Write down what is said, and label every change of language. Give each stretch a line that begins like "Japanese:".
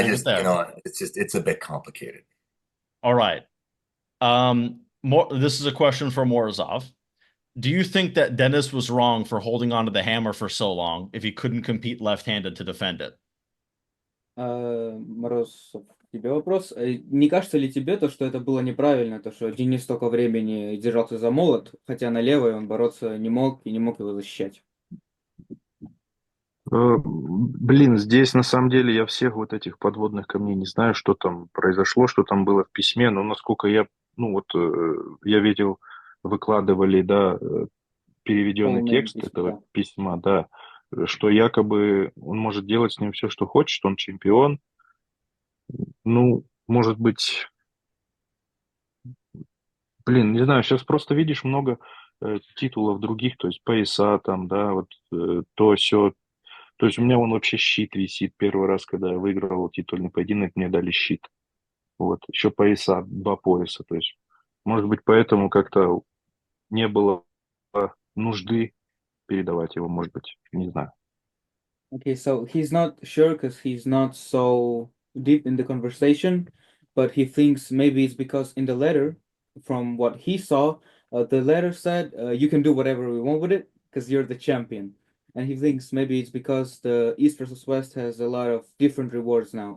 English: leave it just, there. it's a bit complicated. All right. This is a question for Morozov. Do you think that Denis was wrong for holding onto the hammer for so long if he couldn't compete left-handed to defend it?
Russian: Морозов, тебе вопрос. Не кажется ли тебе то, что это было неправильно, то, что Денис столько времени держался за молот, хотя на левой он бороться не мог и не мог его защищать? Блин, здесь на самом деле я всех вот этих подводных камней не знаю, что там произошло, что там было в письме, но насколько я, ну вот, я видел, выкладывали, да, переведенный Полное текст письмо, этого да. письма, да, что якобы он может делать с ним все, что хочет, он чемпион. Ну, может быть, блин, не знаю, сейчас просто видишь много титулов других, то есть пояса там, да, вот то все. То есть у меня вон вообще щит висит. Первый раз, когда я выиграл титульный поединок, мне дали щит. Вот, еще пояса, 2 пояса. То есть, может быть, поэтому как-то не было нужды передавать его, может быть, не знаю.
English: Okay, so he's not sure because he's not so deep in the conversation, but he thinks maybe it's because in the letter, from what he saw, the letter said you can do whatever we want with it because you're the champion. And he thinks maybe it's because the East versus West has a lot of different rewards now.